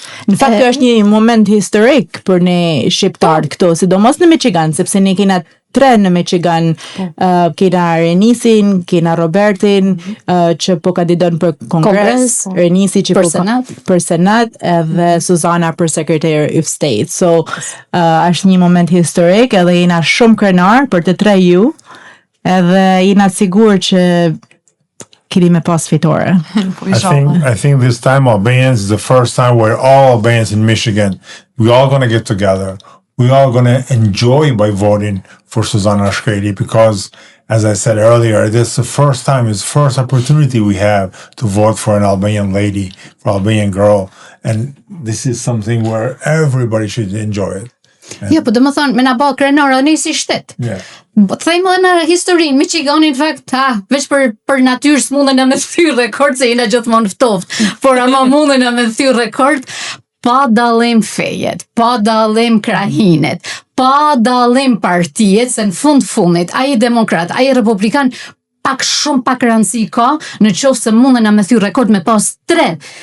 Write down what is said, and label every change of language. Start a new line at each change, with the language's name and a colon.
Albanian: Në fakt është një moment historik për ne shqiptar këtu, sidomos në Michigan, sepse ne kena 3 në Michigan, kena Renisin, kena Robertin, që po kandidon për Kongres, Renisi që për Senat, dhe Suzana për
English: Secretary of State.
Albanian: So, është një moment historik, edhe jena shumë krenar për të 3 ju, edhe jena sigur që keni me pas fitore.
English: I think this time Albanians is the first time where all Albanians in Michigan, we all going to get together. We are going to enjoy by voting for Suzanna Shkreli, because, as I said earlier, this is the first time, it's the first opportunity we have to vote for an Albanian lady, for an Albanian girl. And this is something where everybody should enjoy it.
Albanian: Jo, po domethënë me na bë krenar edhe si shtet. Po thejmë edhe në historinë Michiganin, në fakt, veç për natyrë s'munden me thyr rekord, se jena gjithmonë ftoft, por ama munden me thyr rekord. Pa dallim fejet, pa dallim krahinet, pa dallim partijet, se në fundit, ai demokrat, ai republikan, pak rëndësi ka, në qoftë se mundena me thyr rekord me pas 3